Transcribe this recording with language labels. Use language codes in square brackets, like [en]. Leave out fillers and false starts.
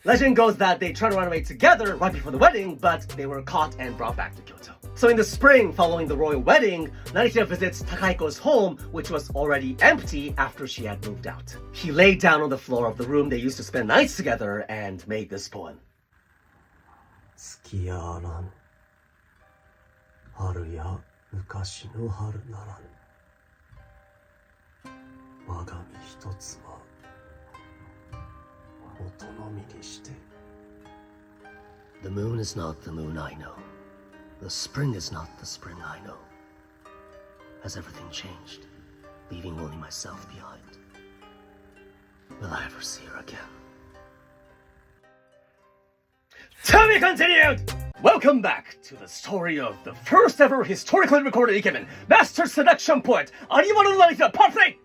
[en] Legend goes that they tried to run away together right before the wedding, but they were caught and brought back to Kyoto. So in the spring following the royal wedding, Narihira visits Takaiko's home, which was already empty after she had moved out. He laid down on the floor of the room they used to spend nights together and made this poem. [ja] 月あらぬ春や昔の春ならぬ我が身一つは元の身にして [en] The moon is not the moon I know. The spring is not the spring I know. Has everything changed, leaving only myself behind? Will I ever see her again? To be continued! Welcome back to the story of the first ever historically recorded Ikemen, master seduction poet, Ariwara no Narihira Part 3!